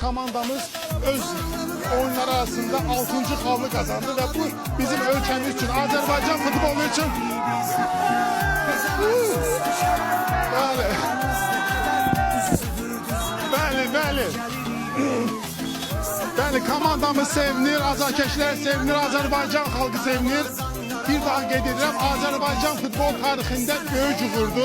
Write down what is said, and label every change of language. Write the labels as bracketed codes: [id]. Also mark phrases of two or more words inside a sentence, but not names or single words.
[az] komandamız öz oyunları arasında 6. [tr] havlu kazandı ve bu bizim ülkemiz için, Azerbaycan futbolu için [az] Bəli, komandamız sevinir, azarkeşlər sevinir, Azərbaycan xalqı sevinir. Bir daha qeyd edirəm, Azərbaycan futbol tarixində böyük uğurdu.